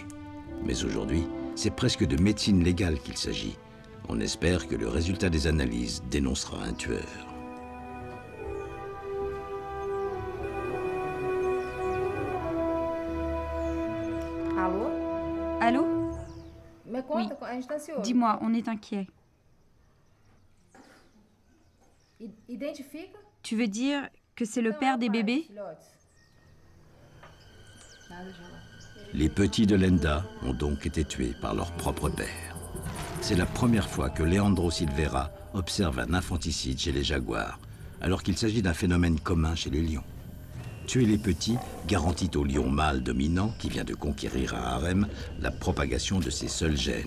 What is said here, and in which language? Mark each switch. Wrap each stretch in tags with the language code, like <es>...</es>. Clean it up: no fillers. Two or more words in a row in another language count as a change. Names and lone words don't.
<fr>Mais aujourd'hui, c'est presque de médecine légale qu'il s'agit. On espère que le résultat des analyses dénoncera un tueur. Allô? Allô?</fr> <pt>Me</pt> <fr>Oui.</fr> <pt>conta, a gente tá ansioso.</pt> <fr>Dis-moi, on est inquiet.</fr> <pt>Identifica?</pt> <fr>Tu veux dire que c'est le père des bébés?</fr> <pt>Filhotes. Nada de lá.</pt> <fr>Les petits de Lenda ont donc été tués par leur propre père. C'est la première fois que Leandro Silveira observe un infanticide chez les jaguars, alors qu'il s'agit d'un phénomène commun chez les lions. Tuer les petits garantit au lion mâle dominant, qui vient de conquérir un harem, la propagation de ses seuls gènes.</fr>